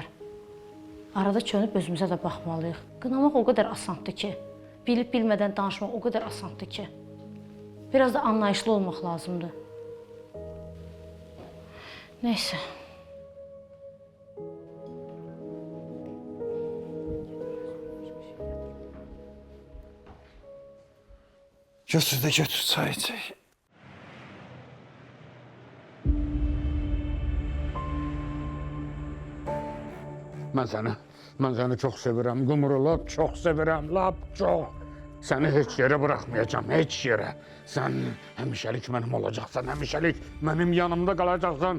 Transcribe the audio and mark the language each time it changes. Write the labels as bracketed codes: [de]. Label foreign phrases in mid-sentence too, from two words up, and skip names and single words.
[az] Arada çönüb özümüzə də baxmalıyıq. Qınamaq o qədər asandır ki, bilib-bilmədən danışmaq o qədər asandır ki, biraz da anlayışlı olmaq lazımdır. Neysə. Götür də götür, çay içək. [tr] Ben seni çok sevirəm Gumru, lap çok sevirəm, lap çok. Seni hiç yere bırakmayacağım, hiç yere. Sen həmişəlik benim olacaksan, həmişəlik benim yanımda kalacaksan.